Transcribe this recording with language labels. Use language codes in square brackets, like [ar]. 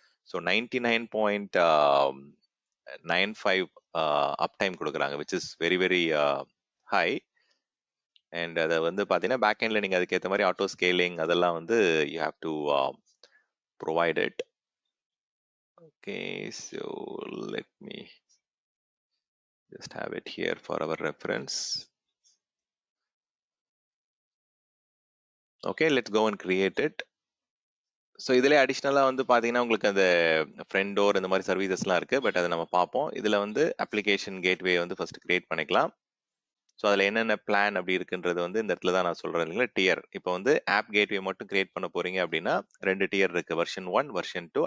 [en] So 99.95 up time கொடுக்குறாங்க, which is very very high. [ta] And அதை வந்து பார்த்தீங்கன்னா பேக் எண்டில் நீங்கள் அதுக்கேற்ற மாதிரி ஆட்டோ ஸ்கேலிங் அதெல்லாம் வந்து [en] You have to provide it. Okay, so let me just have it here for our reference. Okay, let's go and create it. [ta] So இதில் அடிஷ்னலாக வந்து பார்த்தீங்கன்னா உங்களுக்கு அந்த ஃப்ரண்ட் டோர் இந்த மாதிரி சர்வீசஸ்லாம் இருக்குது. பட் அதை நம்ம பார்ப்போம். இதில் வந்து அப்ளிகேஷன் கேட்வே வந்து ஃபர்ஸ்ட் கிரியேட் பண்ணிக்கலாம். ஸோ அதில் என்னென்ன பிளான் அப்படி இருக்குன்றது வந்து இந்த இடத்துல தான் நான் சொல்கிறேன் இல்லைங்களா, டியர். இப்போ வந்து ஆப் கேட்வே மட்டும் கிரியேட் பண்ண போறீங்க அப்படின்னா 2 டியர் இருக்கு, வெர்ஷன் 1 வெர்ஷன் 2.